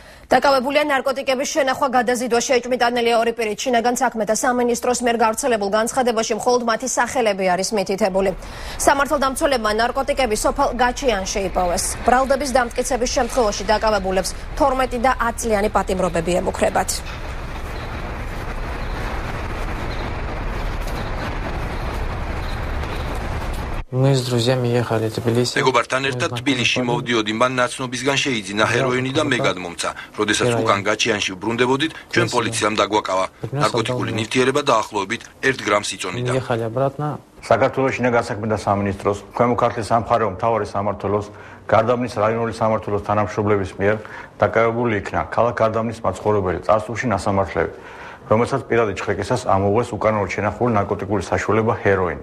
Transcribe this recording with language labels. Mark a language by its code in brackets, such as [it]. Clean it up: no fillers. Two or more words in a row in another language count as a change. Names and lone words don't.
[ka] დაკავებულია ნარკოტიკების შენახვა გადაზიდვა შეჭმიტანილია ორი პირით. შინაგან საქმეთა სამინისტროს მიერ გავრცელებულ განცხადებაში მხოლოდ მათი სახელები არის მითითებული. სამართალდამცველებმა ნარკოტიკები სოფელ გაჩიანში იპოვეს. ბრალდების დამტკიცების შემთხვევაში დაკავებულებს 12 და 10 წლიანი პატიმრობები ემუქრებათ. [ru] Мы с друзьями ехали в Тбилиси. [ka] მეგობართან ერთად თბილისში მოვდიოდი, მან ნაცნობისგან შეიძინა ჰეროინი და მე გადმომცა. როდესაც უკან გაჩიანში ვბრუნდებოდით, ჩვენ პოლიციამ დაგვაკავა. ნარკოტიკული ნივთიერება დაახლოებით 1 გრამს იწონიდა. [ru] Ехали обратно. [ka] საქართველოს შინაგან საქმეთა სამინისტროს, ქვემო ქართლის სამხარეო მთავარი სამმართველოს, გარდაბნის რაიონული სამმართველოს თანამშრომლების მიერ დაკავებული იქნა ქალაქ გარდაბნის მაცხოვრებელი წარსულში ნასამართლები, რომელსაც პირადი ჩხრეკისას ამოუღეს უკანონოდ შენახული ნარკოტიკული საშუალება ჰეროინი.